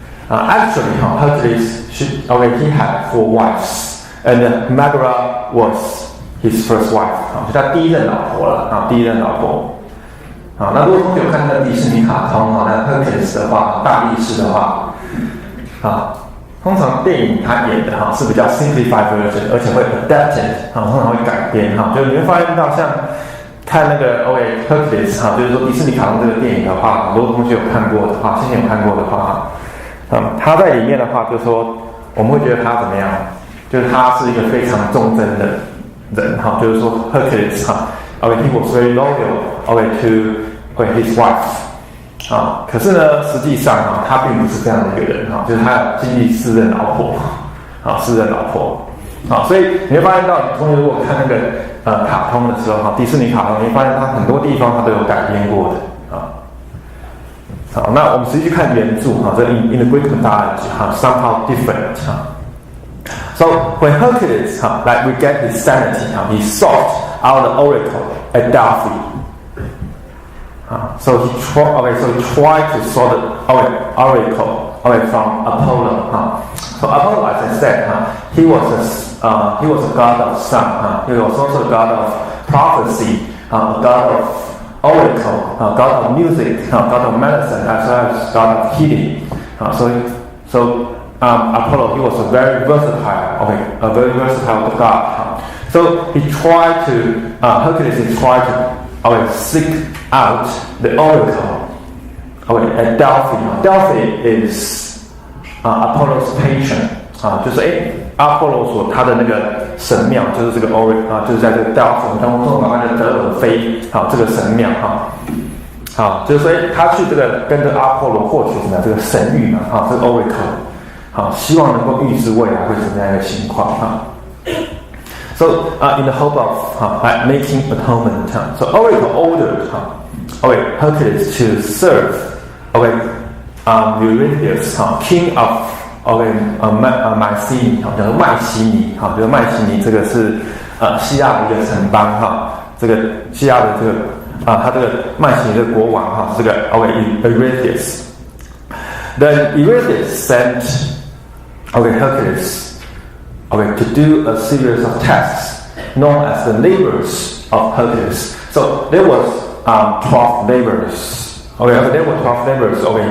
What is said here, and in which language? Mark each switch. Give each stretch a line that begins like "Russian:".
English: Actually, Hercules, he had 4 wives, and Megara was his first wife.
Chinese: 就他第一任老婆了，第一任老婆。那如果同学有看那个迪士尼卡通那 Hercules 的话，大力士的话，通常电影它演的是比较
English: simplified version，
Chinese: 而且会 adapted， 通常会改编就是你会发现到像看那个 Hercules 就是说迪士尼卡通这个电影的话，很多同学有看过的话，之前有看过的话，他在里面的话，就是说我们会觉得他怎么样？就是他是一个非常忠贞的人就是说
English: Hercules he was very loyal to his wife。
Chinese: 可是呢，实际上他并不是这样的一个人就是他有经历4任老婆，4任老婆所以你会发现到，同学如果看那个卡通的时候迪士尼卡通，你会发现它很多地方它都有改编过的好，那我们实际去看原著这
English: in the Greek mythology somehow different So when Hercules regained his sanity, he sought out the oracle at Delphi. So he tried to solve the oracle from Apollo. So Apollo, as I said, he was a god of sun. He was also a god of prophecy, a god of oracle, a god of music, god of medicine, as well as god of healing. So Apollo, he was a very versatile god. So he tried to Hercules tried to seek out the oracle at Delphi. Delphi is Apollo's patron
Chinese: 就是阿波罗所他的那个神庙就是这个 oracle 就是在这个 Delphi 当中把它的德尔菲这个神庙就是所以他去这个跟着阿波罗获取什么这个神谕这个 oracle 希望能够预知未来会怎么样一个情况
English: So in the hope of making atonement, so oracle ordered Hercules to serve Eurystheus, king of Mycenae,
Chinese: 叫做麦西尼就是麦西尼这个是希腊的一个城邦这个希腊的这个他这个麦西尼的国王这个Eurystheus.
English: Then Eurystheus sent Hercules to do a series of tasks known as the labors of Hercules. So there was 12 labors. There were 12 labors.